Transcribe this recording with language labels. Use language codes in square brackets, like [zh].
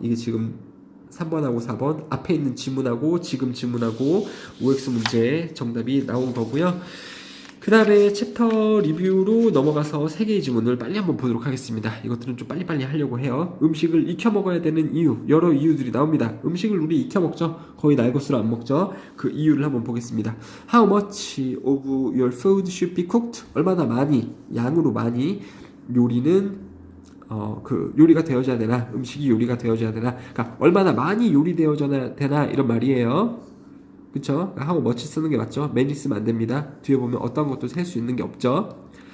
[ko] 이게 지금 3번하고 4번 앞에 있는 지문하고 지금 지문하고 OX 문제의 정답이 나온 거고요. 그 다음에 챕터 리뷰로 넘어가서 3개의 지문을 빨리 한번 보도록 하겠습니다. 이것들은 좀 빨리빨리 하려고 해요. 음식을 익혀 먹어야 되는 이유, 여러 이유들이 나옵니다. 음식을 우리 익혀 먹죠. 거의 날것으로 안 먹죠. 그 이유를 한번 보겠습니다. [en] How much of your food should be cooked? [ko] 얼마나 많이, 양으로 많이 요리는 요리가 되어져야 되나? 음식이 요리가 되어져야 되나? 그러니까 얼마나 많이 요리되어져야 되나? 이런 말이에요. 그쵸? how much 쓰는 게 맞죠? many 쓰면 안 됩니다. 뒤에 보면 어떤 것도 셀 수 있는 게 없죠.